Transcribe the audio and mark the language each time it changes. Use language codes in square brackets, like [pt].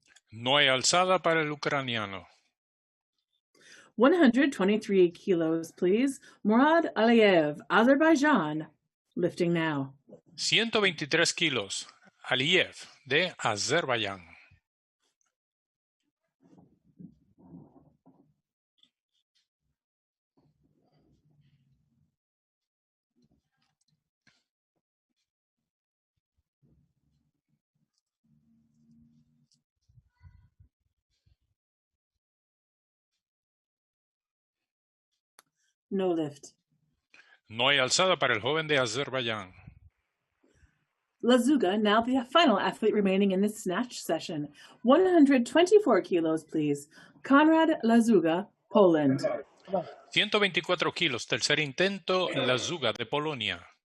[es] No hay alzada para el ucraniano. [en] 123 kilos, please. Murad Aliyev, Azerbaijan, lifting now. [es] 123 kilos. Aliyev, de Azerbaiyán. [en] No lift. [es] No hay alzada para el joven de Azerbaiyán. [en] Lazuga, now the final athlete remaining in this snatch session. 124 kilos, please. Konrad Lazuga, Poland. [es] 124 kilos. Tercer intento, Lazuga, de Polonia.